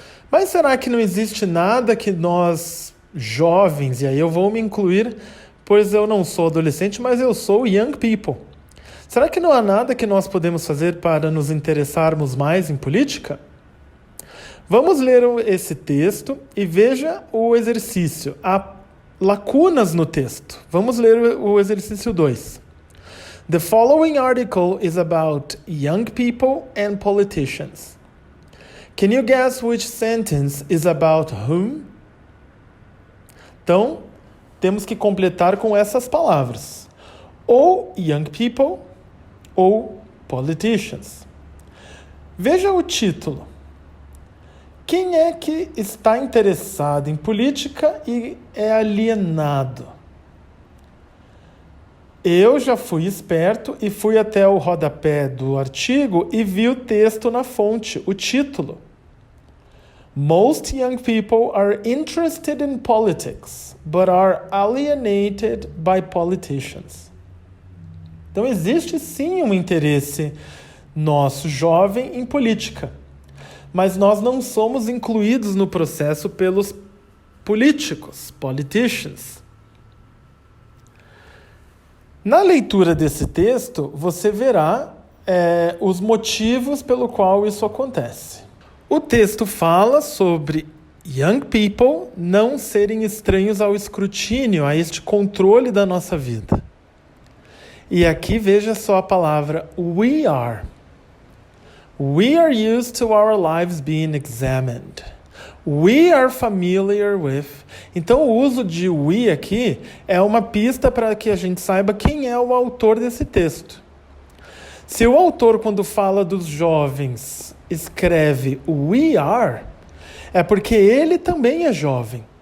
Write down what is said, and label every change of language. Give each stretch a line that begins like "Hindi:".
Portuguese: Mas será que não existe nada que nós, jovens, e aí eu vou me incluir, pois eu não sou adolescente, mas eu sou
English: young people.
Portuguese: Será que não há nada que nós podemos fazer para nos interessarmos mais em política? Vamos ler esse texto e veja o exercício. Há lacunas no texto. Vamos ler o exercício 2.
English: The following article is about young people and politicians. Can you guess which sentence is about whom?
Portuguese: Então, temos que completar com essas palavras. Ou
English: young people
Portuguese: ou politicians. Veja o título. Quem é que está interessado em política e é alienado? Eu já fui esperto e fui até o rodapé do artigo e vi o texto na fonte, o título.
English: Most young people are interested in politics, but are alienated by politicians.
Portuguese: Então existe sim um interesse nosso jovem em política, mas nós não somos incluídos no processo pelos políticos, politicians. Na leitura desse texto, você verá os motivos pelo qual isso acontece. O texto fala sobre
English: young people
Portuguese: não serem estranhos ao escrutínio, a este controle da nossa vida. E aqui veja só a palavra
English: we are. We are used to our lives being examined. We are familiar with.
Portuguese: Então o uso de we aqui é uma pista para que a gente saiba quem é o autor desse texto. Se o autor, quando fala dos jovens, escreve
English: we are,
Portuguese: é porque ele também é jovem.